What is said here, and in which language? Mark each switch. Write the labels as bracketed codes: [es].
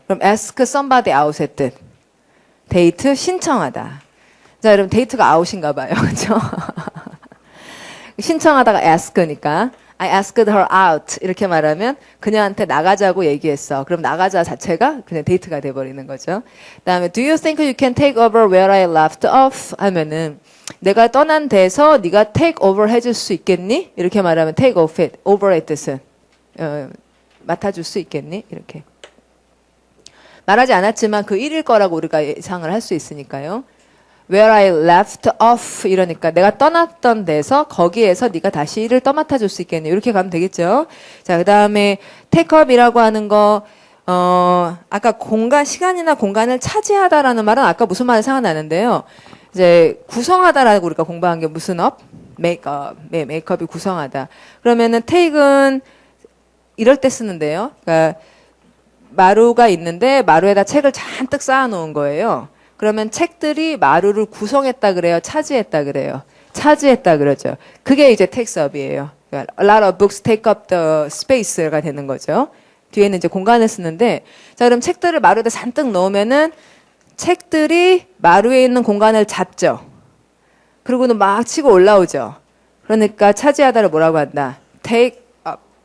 [ko] 그럼 ask somebody out의 뜻 데이트 신청하다. 자, 여러분 데이트가 아웃인가 봐요. 그렇죠? 신청하다가 ask니까 I asked her out 이렇게 말하면 그녀한테 나가자고 얘기했어. 그럼 나가자 자체가 그냥 데이트가 돼버리는 거죠. [en] 그다음에 Do you think you can take over where I left off? [ko] 하면은 내가 떠난 데서 네가 take over 해줄 수 있겠니? 이렇게 말하면 take over의 뜻은 맡아줄 수 있겠니? 이렇게 말하지 않았지만 그 일일 거라고 우리가 예상을 할 수 있으니까요. Where I left off 이러니까 내가 떠났던 데서 거기에서 네가 다시 일을 떠맡아 줄 수 있겠네. 이렇게 가면 되겠죠. 자, 그다음에 take up이라고 하는 거 아까 시간이나 공간을 차지하다라는 말은 아까 무슨 말이 생각나는데요. 이제 구성하다라고 우리가 공부한 게 무슨 up? make up. 네, make up이 구성하다. 그러면은 take은 이럴 때 쓰는데요. 그러니까 마루가 있는데 마루에다 책을 잔뜩 쌓아 놓은 거예요. 그러면 책들이 마루를 구성했다 그래요? 차지했다 그래요? 차지했다 그러죠. 그게 이제 takes up이에요. [en] 그러니까 a lot of books take up the space가 되는 거죠. [ko] 뒤에는 이제 공간을 쓰는데 자, 그럼 책들을 마루에다 잔뜩 넣으면은 책들이 마루에 있는 공간을 잡죠. 그리고는 막 치고 올라오죠. 그러니까 차지하다를 뭐라고 한다? [en] take up.